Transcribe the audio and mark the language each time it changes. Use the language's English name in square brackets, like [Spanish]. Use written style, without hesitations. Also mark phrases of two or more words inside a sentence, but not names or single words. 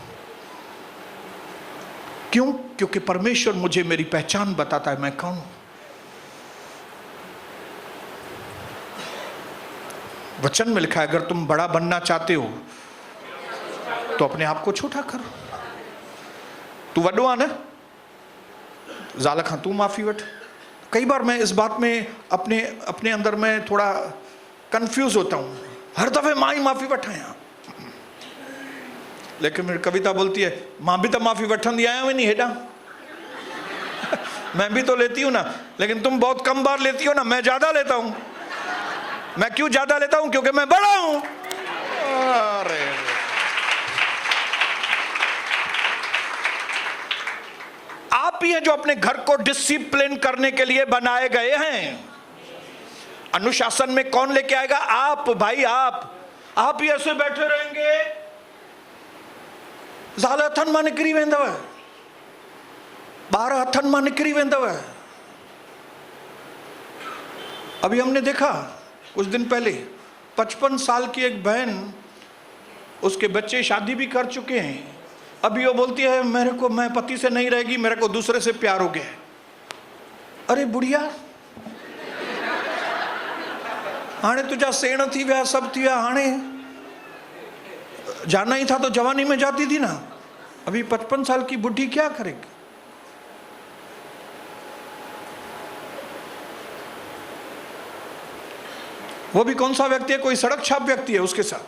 [Hindi] क्यों? क्योंकि परमेश्वर मुझे मेरी पहचान बताता है, मैं कौन हूं। वचन में लिखा है अगर तुम बड़ा बनना चाहते हो तो अपने आप को छोटा करो। [Sindhi] तू वडो आ न, ज़ाल खां तू माफ़ी वठ। [Hindi] कई बार मैं इस बात में अपने अंदर में थोड़ा कंफ्यूज होता हूँ, हर दफ़े [Sindhi] मां ही माफ़ी वठाया, [Hindi] लेकिन मेरी कविता बोलती है [Sindhi] मां भी तो माफ़ी वठंदी आया हुई नहीं हेडा। [Hindi] मैं भी तो लेती हूँ ना, लेकिन तुम बहुत कम बार लेती हो ना, मैं ज़्यादा लेता हूँ। मैं क्यों ज़्यादा लेता हूँ? क्योंकि मैं बड़ा हूँ। अरे आप ही हैं जो अपने घर को डिसिप्लिन करने के लिए बनाए गए हैं। अनुशासन में कौन लेके आएगा? आप भाई, आप ही ऐसे बैठे रहेंगे, [Sindhi] ज़ाल हथन मां निकरी वेंदव, ॿार हथन मां निकरी वेंदव। [Hindi] अभी हमने देखा कुछ दिन पहले 55 साल की एक बहन, उसके बच्चे शादी भी कर चुके हैं, अभी वो बोलती है मैं पति से नहीं रहेगी, मेरे को दूसरे से प्यार हो गया। अरे बुढ़िया, [Sindhi] हाणे तुझा सेण थी विया, सब थी विया, [Hindi] हाणे जाना ही था तो जवानी में जाती थी ना। अभी 55 साल की बुढ़ी क्या करेगी? वो भी कौन सा व्यक्ति है? कोई सड़क छाप व्यक्ति है उसके साथ।